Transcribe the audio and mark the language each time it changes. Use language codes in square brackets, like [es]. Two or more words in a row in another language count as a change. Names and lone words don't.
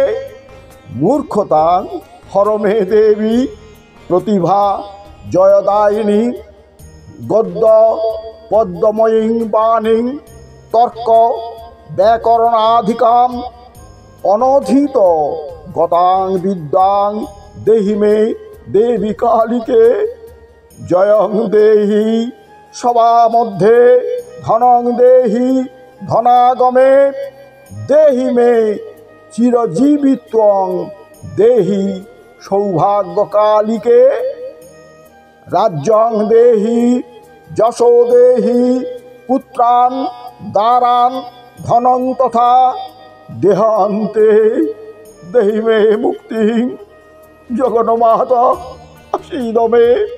[sa] মূর্খতাং হরমে দেবী প্রতিভা জয়দায়িনী গদ্য পদ্মময়ীং বাণীং তর্ক ব্যাকরণাধিকাম অনধীত গতাং বিদ্যাং দেহি মে দেবী কালিকে জয়ং দেহি সভা মধ্যে ধনং দেহি ধনাগমে দেহি মে চিরজীবিত্বং দেহি সৌভাগ্য কালিকে রাজ্যং দেহি যশো দেহি পুত্রান দারান ধনং তথা দেহান্তে দেহি মে মুক্তি জগন্মাতা আশীদ মে।